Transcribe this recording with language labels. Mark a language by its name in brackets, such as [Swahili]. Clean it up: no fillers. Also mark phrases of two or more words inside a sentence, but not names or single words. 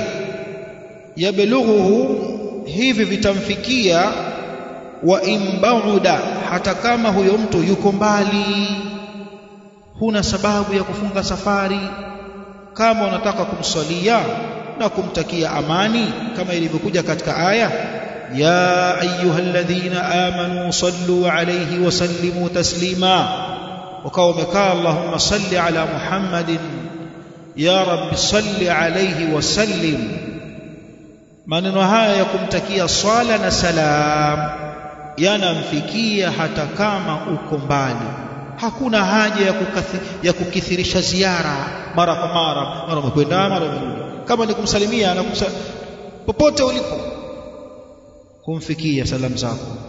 [Swahili] Yablughuhu, hivi vitamfikia, [Arabic] وإن بعد, [Swahili] hata kama huyo mtu yuko mbali, huna sababu ya kufunga safari. Kama unataka kumswalia na kumtakia amani, kama ilivyokuja katika aya ya [Arabic] أيها الذين آمنوا صلوا عليه وسلموا تسليما, [Swahili] wakawa wamekaa [Arabic] اللهم صل على محمد يا رب صل عليه وسلم. [Swahili] Maneno haya ya kumtakia swala na salam yanamfikia hata kama uko mbali. Hakuna haja ya kukithirisha ziara mara kwa mara umekwenda mara umerudi. Kama ni kumsalimia na popote ulipo kumfikia salamu zako.